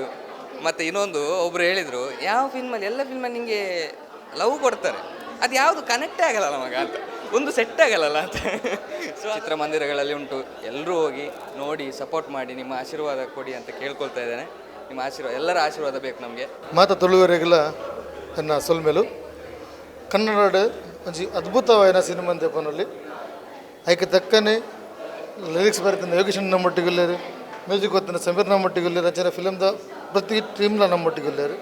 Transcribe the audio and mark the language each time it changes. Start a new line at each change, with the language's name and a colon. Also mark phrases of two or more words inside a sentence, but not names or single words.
Kannada: ಮತ್ತು ಇನ್ನೊಂದು ಒಬ್ಬರು ಹೇಳಿದರು, ಯಾವ ಫಿಲ್ಮಲ್ಲಿ ಎಲ್ಲ ಫಿಲ್ಮಲ್ಲಿ ನಿಮಗೆ ಲವ್ ಕೊಡ್ತಾರೆ, ಅದು ಯಾವುದು ಕನೆಕ್ಟೇ ಆಗಲ್ಲ ಮಗ ಅಂತ, ಒಂದು ಸೆಟ್ ಆಗಲ್ಲ ಅಂತ. ಸೊ ಚಿತ್ರಮಂದಿರಗಳಲ್ಲಿ ಉಂಟು, ಎಲ್ಲರೂ ಹೋಗಿ ನೋಡಿ ಸಪೋರ್ಟ್ ಮಾಡಿ, ನಿಮ್ಮ ಆಶೀರ್ವಾದ ಕೊಡಿ ಅಂತ ಕೇಳ್ಕೊಳ್ತಾ ಇದ್ದೇನೆ. ನಿಮ್ಮ ಆಶೀರ್ವಾದ, ಎಲ್ಲರ ಆಶೀರ್ವಾದ ಬೇಕು ನಮಗೆ.
Tulu: ಮಾತ ತುಳುವರೆಗಳ ಎನ್ನ ಸೊಲ್ಮೆಲು ಕನ್ನಡ ಒಂಜಿ ಅದ್ಭುತವಾದ ಸಿನಿಮಾ ದೆಪ್ಪನಲ್ಲಿ ಐಕೆ ತಕ್ಕನೆ ಲಿರಿಕ್ಸ್ ಬರೀತಾನೆ ಯೋಗೇಶನ್ ನಮ್ಮೊಟ್ಟಿಗಿಲ್ಲೇರು, ಮ್ಯೂಸಿಕ್ ಗೊತ್ತಿನ ಸಮೀರ್ ನಮ್ಮೊಟ್ಟಿಗಿಲ್ಲೇರು, ರಚನೆ ಫಿಲಮ್ದ ಪ್ರತಿ ಟೀಮ್ಲ ನಮ್ಮೊಟ್ಟಿಗಿಲ್ಲೇರು.